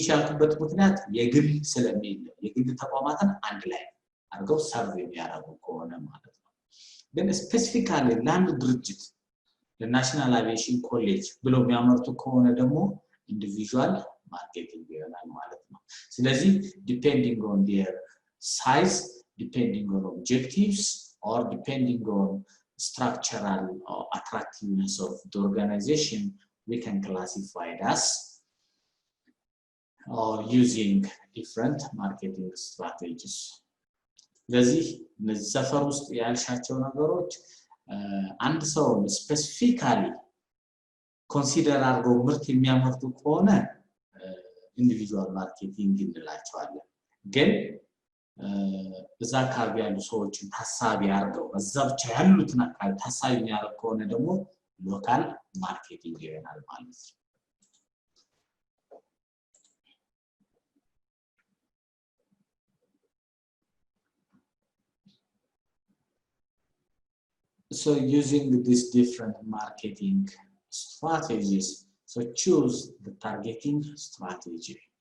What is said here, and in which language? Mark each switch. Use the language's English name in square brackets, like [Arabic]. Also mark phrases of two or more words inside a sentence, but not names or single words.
[Amharic] ያልኩበት ምክንያት የግል ስለሚል የግል ተቋማትን አንድ ላይ አድርገው ሰርቭ የሚያደርጉ ከሆነ ማለት ነው ግን ስፔሲፊካሊ ለአንድ ድርጅት ለናሽናል አቪዬሽን ኮሌጅ ብለው የሚያመርቱ ከሆነ ደግሞ [English] individual marketing [Amharic] ይሆናል ማለት ነው ስለዚህ [English] depending on their size depending on objectives or depending on structural or attractiveness of the organization we can classify it as or using different marketing strategies [Amharic] ስለዚህ እነዚህ ሰፈር ውስጥ ያልሻቸው ነገሮች አንድ ሰው ስፔሲፊካሊ ኮንሲደር አድርገው ምርት የሚያመርቱ ከሆነ [English] individual marketing [Amharic] እንላቸዋለን ግን እዛ አካባቢ ያሉ ሰዎችን ታሳቢ አድርገው እዛ ብቻ ያሉትን አካባቢ ታሳቢ የሚያደርግ ከሆነ ደግሞ [English] local marketing [Amharic] ይሆናል ማለት ነው [English] So using these different marketing strategies, so choose the targeting strategy.